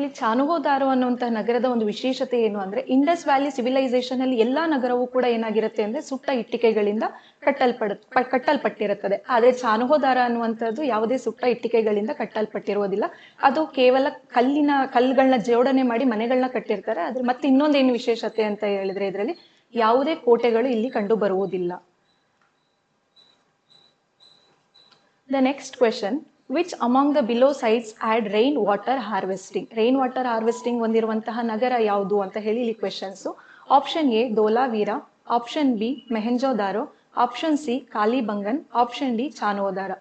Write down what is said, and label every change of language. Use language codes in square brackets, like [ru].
[kn] ಇಲ್ಲಿ ಚಾನುಗೋದಾರ ಅನ್ನುವಂತಹ ನಗರದ ಒಂದು ವಿಶೇಷತೆ ಏನು ಅಂದ್ರೆ ಇಂಡಸ್ ವ್ಯಾಲಿ ಸಿವಿಲೈಸೇಷನ್ ಅಲ್ಲಿ ಎಲ್ಲಾ ನಗರವೂ ಕೂಡ ಏನಾಗಿರುತ್ತೆ ಅಂದ್ರೆ ಸುಟ್ಟ ಇಟ್ಟಿಗೆಗಳಿಂದ ಕಟ್ಟಲ್ಪಟ್ಟಿರುತ್ತದೆ. ಆದ್ರೆ ಚಾನುಗೋದಾರ ಅನ್ನುವಂಥದ್ದು ಯಾವುದೇ ಸುಟ್ಟ ಇಟ್ಟಿಗೆಗಳಿಂದ ಕಟ್ಟಲ್ಪಟ್ಟಿರುವುದಿಲ್ಲ. ಅದು ಕೇವಲ ಕಲ್ಲುಗಳನ್ನ ಜೋಡಣೆ ಮಾಡಿ ಮನೆಗಳನ್ನ ಕಟ್ಟಿರ್ತಾರೆ. ಅದ್ರ ಮತ್ತೆ ಇನ್ನೊಂದೇನು ವಿಶೇಷತೆ ಅಂತ ಹೇಳಿದ್ರೆ ಇದರಲ್ಲಿ ಯಾವುದೇ ಕೋಟೆಗಳು ಇಲ್ಲಿ ಕಂಡು ಬರುವುದಿಲ್ಲ. [en] The next question, which among the below sites had rain water harvesting? [kn] Rain water harvesting ಹೊಂದಿರುವಂತಹ ನಗರ ಯಾವುದು ಅಂತ ಹೇಳಿ ಇಲ್ಲಿ questions. Option A Dholavira, option B Mohenjodaro, option C Kalibangan, option D ಚಾನೋದಾರ.